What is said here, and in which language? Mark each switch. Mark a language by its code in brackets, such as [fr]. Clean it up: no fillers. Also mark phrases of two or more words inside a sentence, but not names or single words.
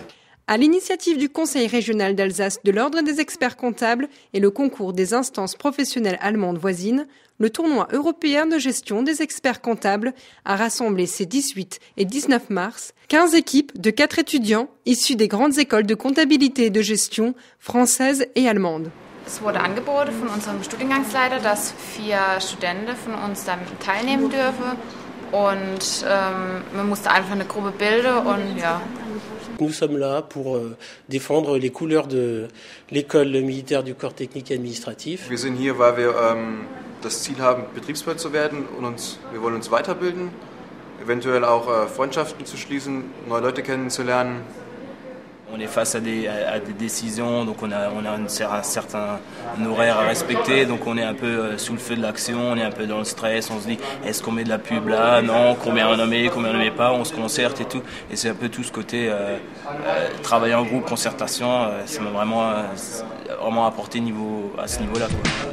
[fr] À l'initiative du Conseil régional d'Alsace de l'Ordre des experts comptables et le concours des instances professionnelles allemandes voisines, le tournoi européen de gestion des experts comptables a rassemblé ces 18 et 19 mars 15 équipes de 4 étudiants issus des grandes écoles de comptabilité et de gestion françaises et allemandes. [de] Es wurde angeboten von unserem Studiengangsleiter, dass 4 Studenten von uns da teilnehmen dürfen. Und man musste einfach eine Gruppe bilden und ja. [fr] Nous sommes là pour défendre les couleurs de l'école militaire du Corps technique et administratif. [de] Wir sind hier, weil wir das Ziel haben, Betriebswirt zu werden und wir wollen uns weiterbilden, eventuell auch Freundschaften zu schließen, neue Leute kennenzulernen. [fr] On est face à des décisions, donc on a un certain horaire à respecter, donc on est un peu sous le feu de l'action, on est un peu dans le stress, on se dit est-ce qu'on met de la pub là, non, combien on en met pas, on se concerte et tout, et c'est un peu tout ce côté travailler en groupe, concertation, ça m'a vraiment apporté à ce niveau-là, quoi.